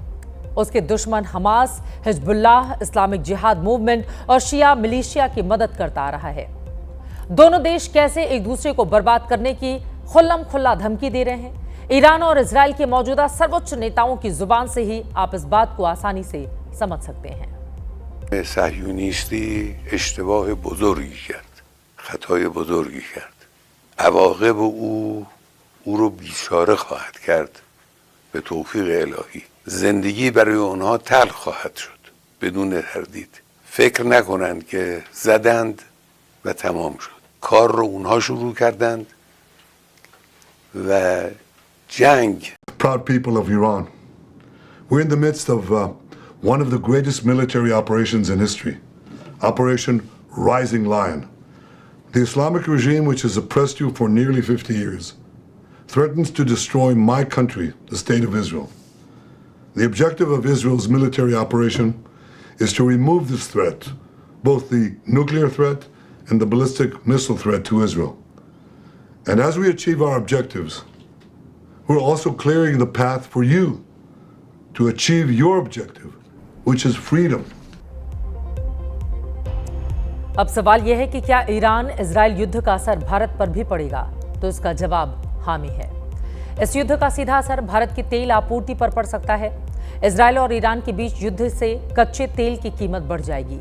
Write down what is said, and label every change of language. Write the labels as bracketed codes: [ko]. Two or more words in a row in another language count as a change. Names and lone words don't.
[hi] उसके दुश्मन हमास, हिजबुल्लाह, इस्लामिक जिहाद मूवमेंट और शिया मिलिशिया की मदद करता आ रहा है। दोनों देश कैसे एक दूसरे को बर्बाद करने की खुल्लम खुल्ला धमकी दे रहे हैं, ईरान और इजराइल के मौजूदा सर्वोच्च नेताओं की जुबान से ही आप इस बात को आसानी से समझ सकते हैं। [fa] صهیونیستی اشتباه بزرگی کرد، خطای بزرگی کرد. عواقب او رو بیچاره خواهد کرد به توفیق الهی. زندگی برای اونها تلخ خواهد شد بدون تردید. فکر نکنند که زدند و تمام شد. کار رو اونها شروع کردند و جنگ. [en] Proud people of Iran, we're in the midst of one of the greatest military operations in history, Operation Rising Lion. The Islamic regime, which has oppressed you for nearly 50 years, threatens to destroy my country, the State of Israel. The objective of Israel's military operation is to remove this threat, both the nuclear threat and the ballistic missile threat to Israel. And as we achieve our objectives, we're also clearing the path for you to achieve your objective, which is freedom. [hi] अब सवाल यह है कि क्या ईरान इजराइल युद्ध का असर भारत पर भी पड़ेगा? तो इसका जवाब हामी है। इस युद्ध का सीधा असर भारत की तेल आपूर्ति पर पड़ सकता है। इजराइल और ईरान के बीच युद्ध से कच्चे तेल की कीमत बढ़ जाएगी।